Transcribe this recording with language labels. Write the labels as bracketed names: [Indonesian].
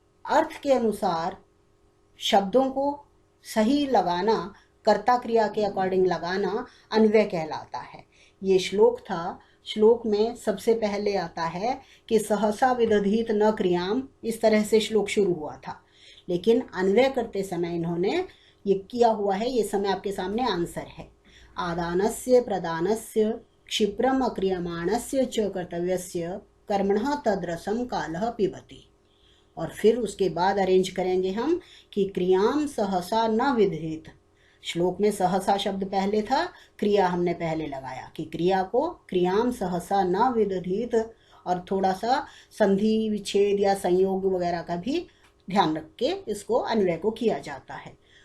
[Hindi] अर्थ के अनुसार शब्दों को सही लगाना, कर्ता क्रिया के अकॉर्डिंग लगाना अन्वय कहलाता है। ये श्लोक था, श्लोक में सबसे पहले आता है कि [Sanskrit] सहसा विदधीत न क्रियाम, [Hindi] इस तरह से श्लोक शुरू हुआ था, लेकिन अन्वय करते समय इन्होंने ये किया हुआ है। ये समय आपके सामने आंसर है। [Sanskrit] आदानस्य प्रदानस्य क्षिप्रम अक्रियमाणस्य च कर्तव्यस्य कर्मणः तद्रसम कालः पिबति। [Hindi] और फिर उसके बाद अरेंज करेंगे हम कि [Sanskrit] क्रियाम सहसा न विदधीत। [Hindi] श्लोक में सहसा शब्द पहले था, क्रिया हमने पहले लगाया कि क्रिया को [Sanskrit] क्रियाम सहसा न विदधीत, [Hindi] और थोड़ा सा संधि विच्छेद या संयोग वगैरह का भी ध्यान रख के इसको अन्वय को किया जाता है।